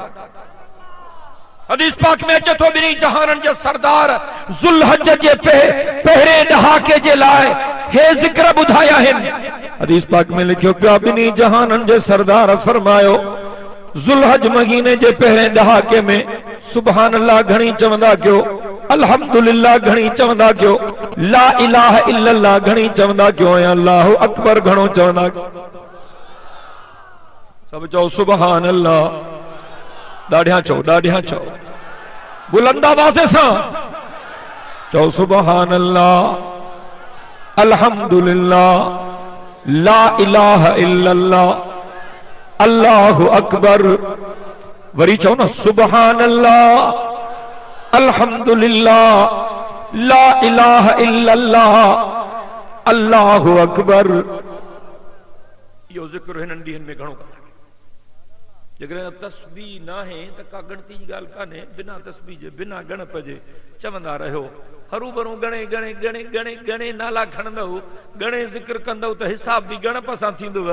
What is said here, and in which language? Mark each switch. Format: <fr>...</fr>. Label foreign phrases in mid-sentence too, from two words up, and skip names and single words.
<sd>हदीस पाक में अचे थो ॿिन्ही जहाननि जे सरदार ज़ुल्हज जे पहिरें ॾहाके जे लाइ हे ज़िक्र ॿुधाया आहिनि। हदीस पाक में लिखियो पिया ॿिन्ही जहाननि जे सरदार फरमायो ज़ुल्हज महीने जे पहिरें ॾहाके में</sd> <ar>سبحان الله</ar> <sd>घणी चवंदा कयो, अल्हम्दुलिल्लाह घणी चवंदा कयो,</sd> <ar>لا إله إلا الله</ar> <sd>घणी चवंदा कयो, ऐं</sd> <ar>الله أكبر</ar> <sd>घणो चवंदा कयो। सब चओ</sd> <ar>سبحان الله.</ar> <sd>ॾाढिया चओ, ॾाढिया चओ, बुलंद आवाज़ सां चओ</sd> <ar>سبحان الله، الحمد لله، لا إله إلا الله، الله أكبر.</ar> <sd>वरी चओ न</sd> <ar>سبحان الله، الحمد لله، لا إله إلا الله، الله أكبر.</ar> <sd>यो ज़िक्र हिननि ॾींहनि में घणो कंदा। जेकॾहिं तस्बीह न आहे त का गणती जी ॻाल्हि कान्हे। बिना तस्बीह जे, बिना गणप जे चवंदा रहियो। हरू भरू गणे गणे गणे गणे गणे नाला खणंदव, गणे ज़िक्र कंदव त हिसाब बि गणप सां थींदव।</sd>